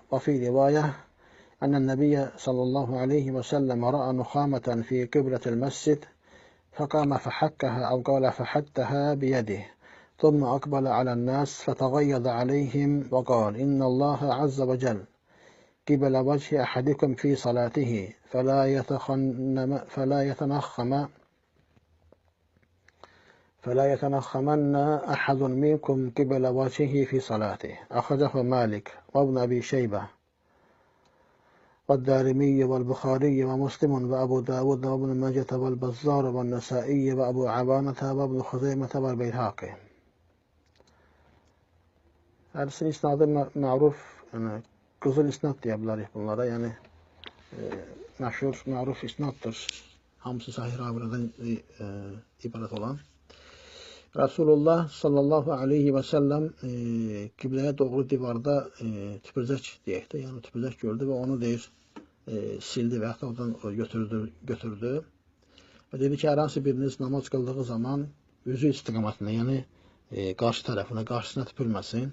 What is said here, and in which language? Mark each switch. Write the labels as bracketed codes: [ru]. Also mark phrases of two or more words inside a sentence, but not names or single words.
[ar] وفي رواية أن النبي صلى الله عليه وسلم رأى نخامة في قبلة المسجد فقام فحكها أو قال فحتها بيده ثم أقبل على الناس فتغيظ عليهم وقال إن الله عز وجل قبل وجه أحدكم في صلاته فلا يتنخمن أحد منكم قبل وجهه في صلاته. أخرجه مالك وابن أبي شيبة والدارمي والبخاري ومسلم وأبو داود وابن ماجة والبزار والنسائي وأبو عوانة وابن خزيمة والبيهقي. [az] Hədisin isnadı məruf, yəni qızıl isnad deyə bilərik bunlara, yəni məşhur, məruf isnaddır. Hamısı sahih ravilərdən ibarət olan. Rasulullah [ar] صلى الله عليه وسلم [az] qibləyə doğru divarda tüpürcək deyək də, yəni tüpürcək gördü və onu deyir sildi və yaxud da oradan götürdü və dedi ki, hər hansı biriniz namaz qıldığı zaman üzü istiqamətində, yəni qarşı tərəfinə, qarşısına tüpürməsin.